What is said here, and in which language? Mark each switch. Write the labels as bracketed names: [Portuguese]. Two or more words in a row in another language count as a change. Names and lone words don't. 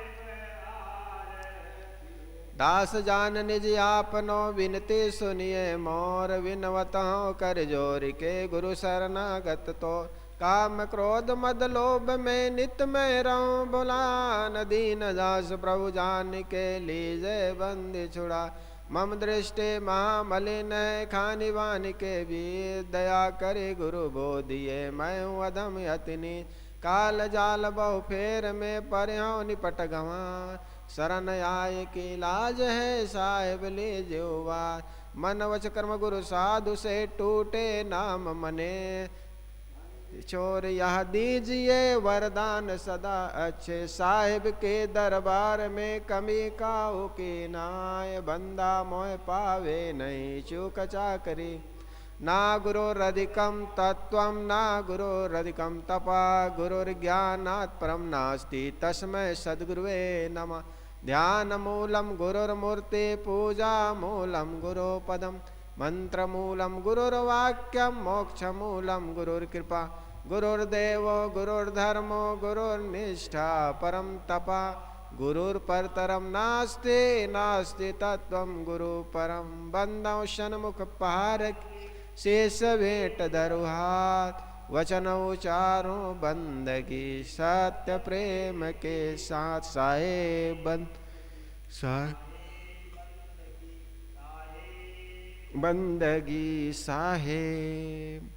[Hindi] दास जान निज आपनो विनती सुनिए मोर, विनवत हूँ कर जोर के गुरु शरणागत तो, काम क्रोध मद लोभ में नित में रहूं बुलान, दीन दास प्रभु जान के लीजे बंदी छुड़ा, मम दृष्टि महामलिन है खानी वान के भी, दया करे गुरु बोधिए मैं हूँ अधम यतिनी, काल जाल बहु फेर में पर्यों निपट गंवा, शरण आय की लाज है साहेब लीजिएवा, मन वच कर्म गुरु साधु से टूटे नाम मने, चोर यह दीजिए वरदान सदा अच्छे, साहिब के दरबार में कमी काऊ की नाय, बंदा मोह पावे नहीं चूक चाकरी, [Sanskrit] ना गुरोरधिकम तत्वम ना गुरोरधिकम तपा, गुरुर्ज्ञानात् परम नास्ति तस्मै सद्गुरुवे नमः। ध्यान मूलम गुरुर्मूर्ति पूजा मूलम गुरुपदम, मंत्र मूलम गुरुर्वाक्यम मोक्ष मूलम गुरुर्कृपा, गुरुर्देवो गुरुर्धर्मो गुरुर्निष्ठा परम तपा, गुरुर्परतरम नास्ति नास्ति तत्वम गुरु परम। [Hindi] बंदौ षण्मुख पहार शेष भेंट दरुहात, वचन उचारो बंदगी सत्य प्रेम के साथ, साहेब बंदगी साहेब।